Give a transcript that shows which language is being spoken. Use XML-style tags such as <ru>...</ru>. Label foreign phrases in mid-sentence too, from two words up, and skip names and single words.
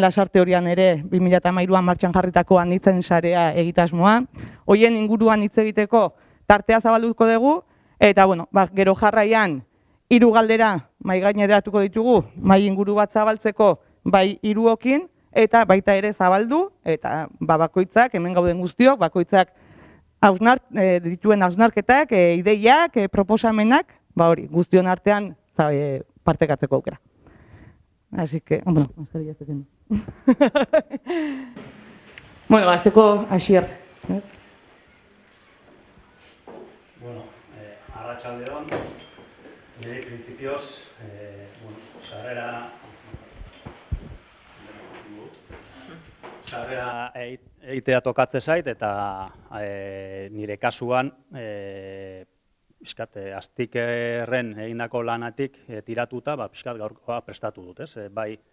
<eu>Lasarte Horian ere 2013an martxan jarritako anitzen sarea egitasmoa, hoien inguruan hitz egiteko tartea zabalduko dugu, eta gero jarraian 3 galdera mahai gaineratuko ditugu, mahai inguru bat zabaltzeko bai 3ekin, eta baita ere zabaldu, eta bakoitzak, hemen gauden guztiok, bakoitzak dituen hausnarketak, ideiak, proposamenak, guztion artean partekatzeko aukera.</eu> <es>Así que, estaría haciendo.</es> <eu>Azteko Asier. Arratsaldeon, nire printzipioz, sarrera egitea tokatze zait, eta nire kasuan Aztikerren egindako lanatik tiratuta, pixkat gaurkoa prestatu dut, bai</eu>